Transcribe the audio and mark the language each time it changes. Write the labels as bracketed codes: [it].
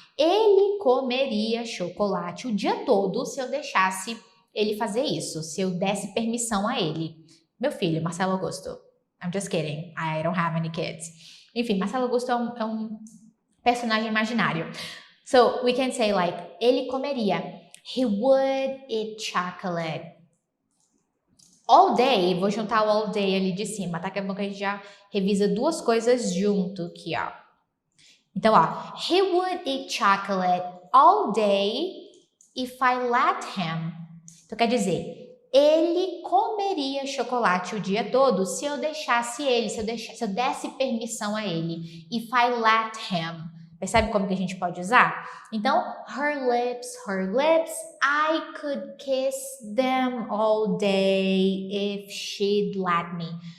[pt] Ele comeria chocolate o dia todo se eu deixasse ele fazer isso, se eu desse permissão a ele. Meu filho, Marcelo Augusto, I'm just kidding. I don't have any kids. Enfim, Marcelo Augusto é um personagem imaginário. [en] So, we can say like, ele comeria. He would eat chocolate all day. [pt] Vou juntar o all day ali de cima, tá? Que é bom que a gente já revisa duas coisas junto aqui, ó. Então, ó. [en] He would eat chocolate all day if I let him. [pt] Então, quer dizer, ele comeria chocolate o dia todo se eu deixasse ele, se eu desse permissão a ele. If I let him. Percebe como que a gente pode usar? [en] Então, her lips, I could kiss them all day if she'd let me.